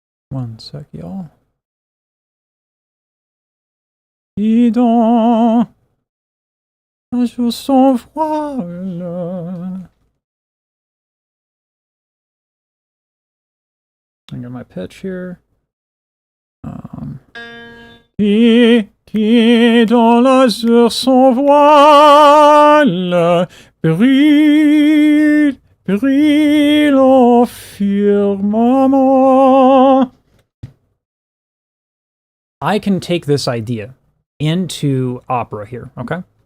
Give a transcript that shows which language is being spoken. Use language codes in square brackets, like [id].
[en] one sec, y'all. [fr] Qui dans l'azur son voile. [en] I got my pitch here. [fr] Qui dans l'azur son voile brille en firmament. [en] I can take this idea into opera here, okay?